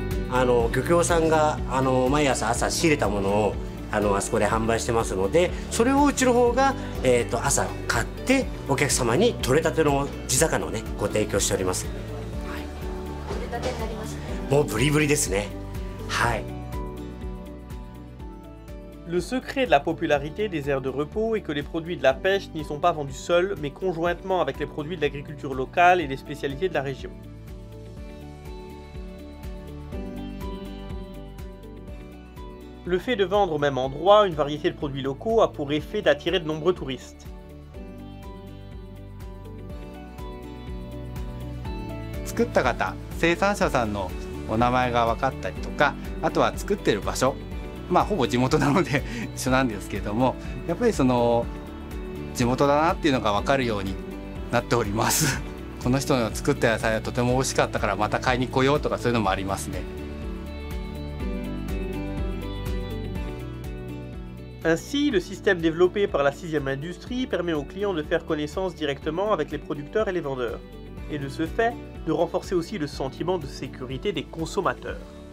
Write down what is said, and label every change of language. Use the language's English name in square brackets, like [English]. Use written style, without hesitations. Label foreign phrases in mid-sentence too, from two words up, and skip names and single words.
[Japanese] 漁協さんが毎朝仕入れたものをあそこで販売してますので、それをうちの方が、朝買ってお客様に取れたての地魚をねご提供しております。はい、取れたてになりますね。もうブリブリですね。はい。 [French] Le secret de la popularité des aires de repos est que les produits de la pêche n'y sont pas vendus seuls, mais conjointement avec les produits de l'agriculture locale et les spécialités de la région. Le fait de vendre au même endroit une variété de produits locaux a pour effet d'attirer de nombreux touristes. [Japanese] 作った方、生産者さんのお名前が分かったりとか、あとは作ってる場所、ほぼ地元なので一緒なんですけれども、やっぱりその地元だなっていうのが分かるようになっております。この人の作った野菜はとても美味しかったからまた買いに来ようとか、そういうのもありますね。 [French] Ainsi, le système développé par la 6e industrie permet aux clients de faire connaissance directement avec les producteurs et les vendeurs, et de ce fait, de renforcer aussi le sentiment de sécurité des consommateurs.